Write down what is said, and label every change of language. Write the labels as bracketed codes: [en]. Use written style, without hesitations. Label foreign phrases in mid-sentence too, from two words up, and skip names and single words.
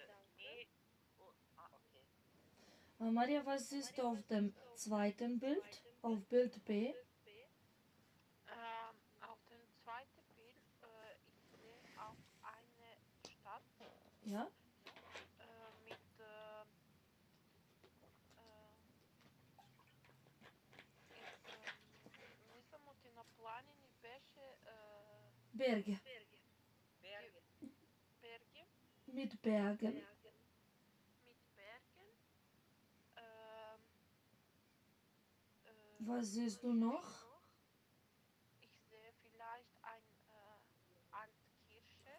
[de] Maria, was ist auf dem zweiten Bild? Auf Bild B? Auf dem zweiten Bild, ich sehe auch eine Stadt Ja? [mk] mit мислам оти на планини беше [de] Berge. Berge. Mit Bergen. Was siehst du noch? Ich sehe vielleicht eine alte Kirche.